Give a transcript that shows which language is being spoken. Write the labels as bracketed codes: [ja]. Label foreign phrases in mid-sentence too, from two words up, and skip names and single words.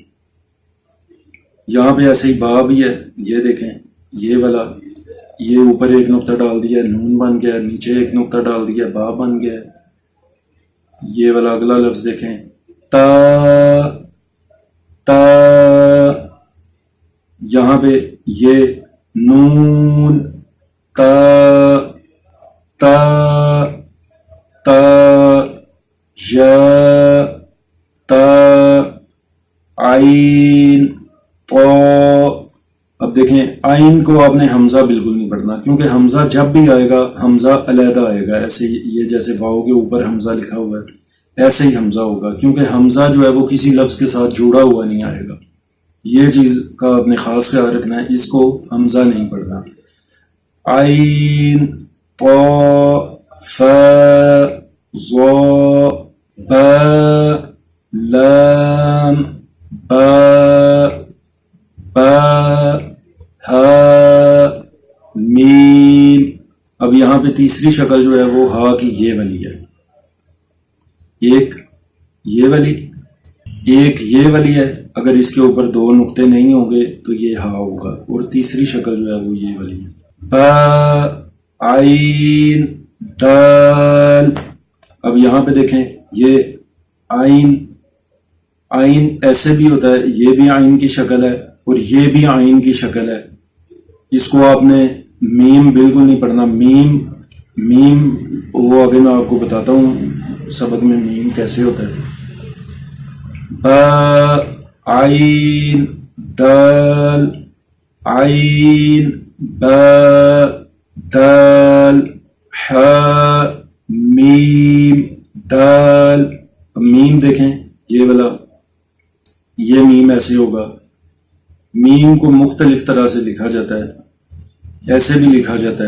[ur] یہاں پہ ایسے ہی با بھی ہے، یہ دیکھیں یہ والا، یہ اوپر ایک نقطہ ڈال دیا نون بن گیا، نیچے ایک نقطہ ڈال دیا با بن گیا. یہ والا اگلا لفظ دیکھیں تا تا، یہاں پہ یہ نون تا تا تا یا عین طا. اب دیکھیں آئین کو آپ نے حمزہ بالکل نہیں پڑھنا، کیونکہ حمزہ جب بھی آئے گا حمزہ علیحدہ آئے گا. ایسے یہ جیسے واؤ کے اوپر حمزہ لکھا ہوا ہے ایسے ہی حمزہ ہوگا، کیونکہ حمزہ جو ہے وہ کسی لفظ کے ساتھ جڑا ہوا نہیں آئے گا. یہ چیز کا آپ نے خاص خیال رکھنا ہے، اس کو حمزہ نہیں پڑھنا. عین طا فا ظا با لام با با ہا میم. اب یہاں پہ تیسری شکل جو ہے وہ ہا کی یہ والی ہے. ایک یہ والی، ایک یہ والی ہے. اگر اس کے اوپر دو نقطے نہیں ہوں گے تو یہ ہا ہوگا، اور تیسری شکل جو ہے وہ یہ والی ہے. با عین دال. اب یہاں پہ دیکھیں یہ عین، عین ایسے بھی ہوتا ہے، یہ بھی عین کی شکل ہے اور یہ بھی عین کی شکل ہے. اس کو آپ نے میم بالکل نہیں پڑھنا. میم وہ آگے میں آپ کو بتاتا ہوں سبق میں میم کیسے ہوتا ہے. با عین دال عین با دال ہا میم دال. میم دیکھیں یہ والا، یہ میم ایسے ہوگا. میم کو مختلف طرح سے لکھا جاتا ہے، ایسے بھی لکھا جاتا ہے.